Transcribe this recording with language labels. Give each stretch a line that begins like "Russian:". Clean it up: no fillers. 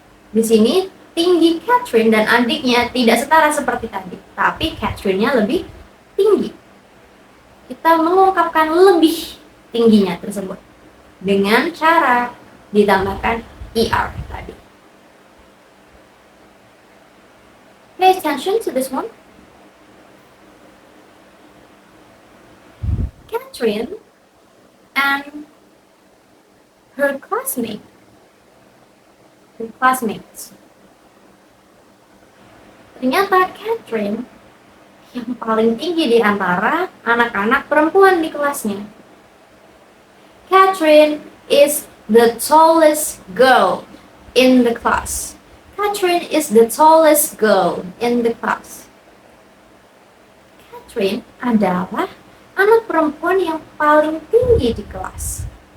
Indonesian: Di sini tinggi Catherine dan adiknya tidak setara seperti tadi, tapi Catherine-nya lebih tinggi. Kita mengungkapkan lebih tingginya tersebut dengan cara ditambahkan er tadi.
English: Pay attention to this one. Catherine and her classmates.
Indonesian: Ternyata Catherine yang paling tinggi di antara anak-anak perempuan di kelasnya.
English: Catherine is the tallest girl in the class. Catherine is the tallest girl in the class.
Indonesian: Catherine adalah anak perempuan yang paling tinggi di kelas.